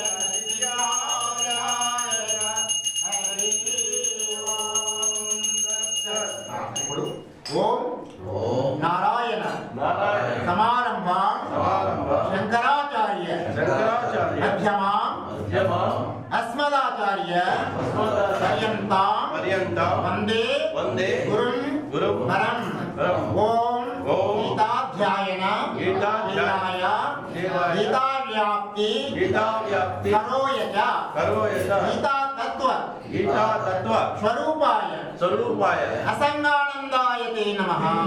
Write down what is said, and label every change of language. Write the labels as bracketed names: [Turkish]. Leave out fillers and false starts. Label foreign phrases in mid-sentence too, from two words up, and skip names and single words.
[Sanskrit] విద్యాయ హరి ఓం తత్సత్. ఇప్పుడు ఓం నారాయణ సమారంభ శంకరాచార్య మధ్యమా अस्मदाचार्य पर्यन्तां वन्दे गुरुं परम्. ओम गीताध्यायन गीताय गीताव्याप्ति करोय च गीतातत्त्व स्वरूपाय असंगानंदाय ते नमः.